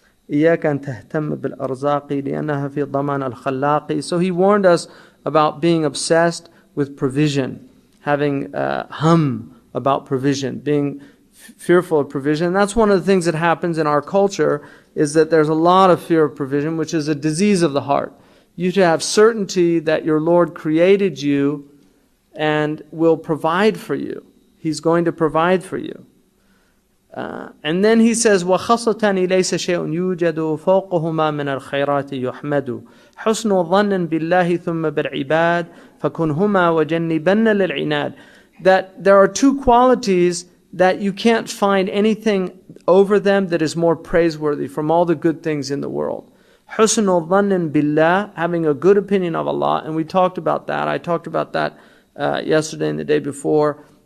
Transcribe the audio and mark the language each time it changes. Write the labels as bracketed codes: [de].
[ar] إياك أن تهتم بالأرزاق لأنها في ضمان الخلاق. [en] So he warned us about being obsessed with provision, having hum about provision, being fearful of provision. That's one of the things that happens in our culture, is that there's a lot of fear of provision, which is a disease of the heart. You should have certainty that your Lord created you and will provide for you. He's going to provide for you. And then he says, [ar] وَخَصَّةً لَيْسَ شَيْءٌ يُوجَدُ فَوْقَهُمَا مِنَ الْخَيْرَاتِ يُحْمَدُ حُسْنُ ظَنٍ بِاللَّهِ ثُمَّ بِالْعِبَادِ فَكُنْهُمَا وَجَنِّبَنَّ لِلْعِنَادِ. [en] That there are two qualities that you can't find anything over them that is more praiseworthy from all the good things in the world. [ar] حُسْنُ ظَنٍ بِاللَّهِ, [en] having a good opinion of Allah, and we talked about that. I talked about that yesterday and the day before.